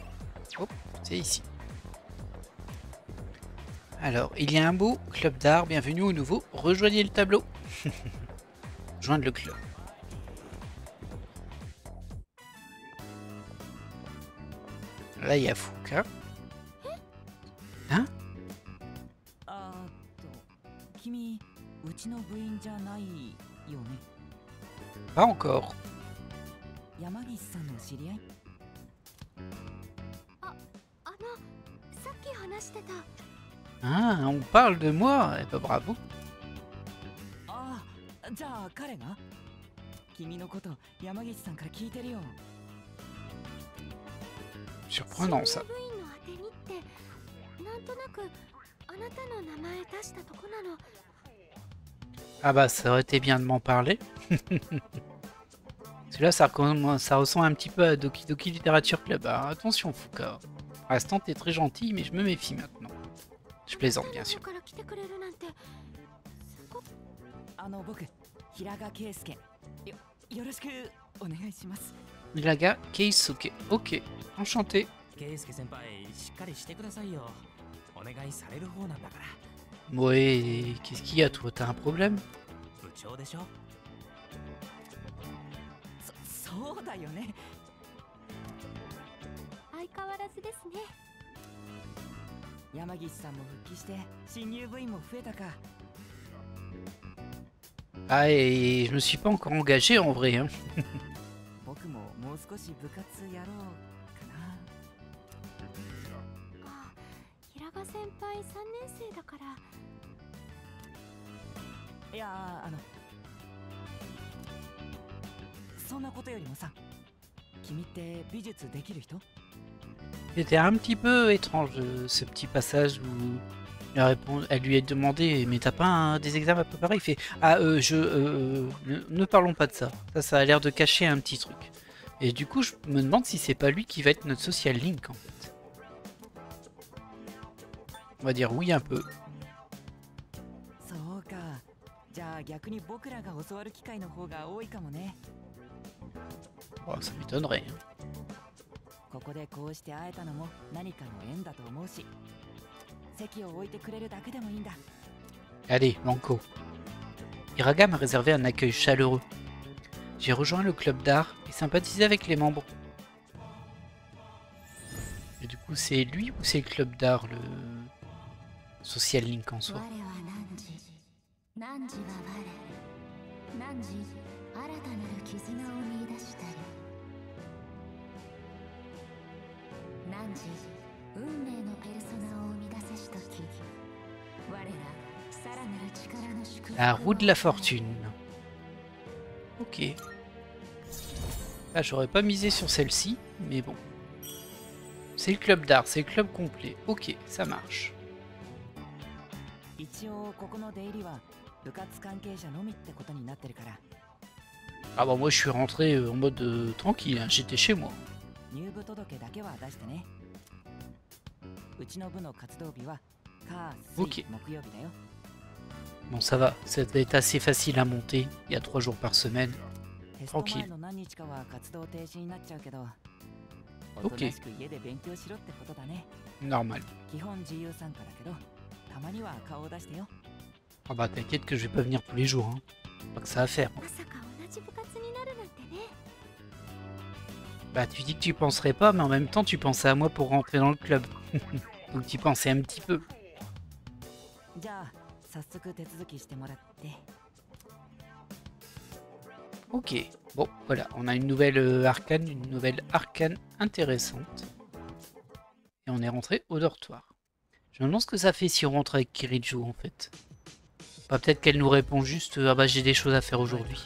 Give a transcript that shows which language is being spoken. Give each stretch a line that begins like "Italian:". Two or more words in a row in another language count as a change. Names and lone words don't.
French: Oh, c'est ici. Alors, il y a un beau club d'art, bienvenue au nouveau, rejoignez le tableau. Joindre le club. Là, il y a Fuka. Hein?
Japanese: 君うちの部員じゃないよね。
French: Pas encore.
Japanese: 山岸さんの知り合い？さっき話してた
French: Ah, on parle de moi. Eh ben, bravo.
Japanese: ああ、じゃあ彼が？君のこと山岸さんから聞いてるよ。
French: Surprenant ça.
Japanese: 部員の当てにってなんとなくあなたの名前出したとこなの
French: Ah bah ça aurait été bien de m'en parler. Celui-là ça ressemble un petit peu à Doki Doki Literature Club. Alors, attention Fuka. Pour l'instant t'es très gentil mais je me méfie maintenant. Je plaisante bien sûr.
Japanese: から来てくれるなんてすごく僕平賀圭介。よろしくお願いします。
French: Ilaga Keisuke. Ok. Enchanté.
Japanese: 圭介先輩しっかりしてくださいよ。お願いされる方なんだから。
French: Ouais, qu'est-ce qu'il y a toi? T'as un problème?
Japanese: 部長でしょ。そうだよね。相変わらずですね山岸さんも復帰して新入部員も増えたか。
French: Ah et je me suis pas encore engagé en vrai. Hein.
Japanese: 僕ももう少し部活やろうかな。あ平賀先輩3年生だからいやそんなことよりもさ、君って美術できる人？
French: C'était un petit peu étrange ce petit passage où elle lui a demandé mais t'as pas des examens à préparer? Il fait ah ne parlons pas de ça. Ça a l'air de cacher un petit truc. Et du coup je me demande si c'est pas lui qui va être notre social link en fait. On va dire oui un peu.
Japanese: そうか。じゃあ逆に僕らが教わる機会の方が多いかもね。
French: Oh, ça m'étonnerait. Hein.
Japanese: ここでこうして会えたのも何かの縁だと思うし、席を置いてくれるだけでもいいんだ。
French: Allez, Manko. Iraga m'a réservé un accueil chaleureux. J'ai rejoint le club d'art et sympathisé avec les membres. Et du coup, c'est lui ou c'est le club d'art, le social link en soi?
Japanese: 我は汝は我汝新たなる絆を見出したり汝運命のペルソナを生み出せしとき我らさらなる力の祝福
French: La roue de la fortune. Ok. Ah, j'aurais pas misé sur celle-ci, mais bon. C'est le club d'art, c'est le club complet. Ok, ça marche.
Japanese: 一応ここの出入りは部活関係者のみってことになってるから。
French: Ah bah moi je suis rentré en mode tranquille, hein, j'étais chez moi.
Japanese: 入部届だけは出してね。うちの部の活動日は火水
French: Ok.
Japanese: 木曜日だよ。
French: Bon ça va, ça va être assez facile à monter. Il y a 3 jours par semaine.
Japanese: テスト
French: Tranquille.
Japanese: 前の何日かは活動停止になっちゃうけど、お
French: Ok.
Japanese: となしく家で勉強しろってことだね。
French: Normal.
Japanese: 基本自由参加だけど、たまには顔を出してよ。
French: Ah bah t'inquiète que je vais pas venir tous les jours. Hein. Pas que ça à faire.
Japanese: まさか同じ部活になるなんてね
French: Bah tu dis que tu penserais pas, mais en même temps tu pensais à moi pour rentrer dans le club. Donc tu pensais un petit peu.
Japanese: じゃあ早速手続きしてもらって。
French: Ok, bon voilà, on a une nouvelle arcane intéressante. Et on est rentré au dortoir. Je me demande ce que ça fait si on rentre avec Kiriju en fait. Bah, peut-être qu'elle nous répond juste ah bah j'ai des choses à faire aujourd'hui.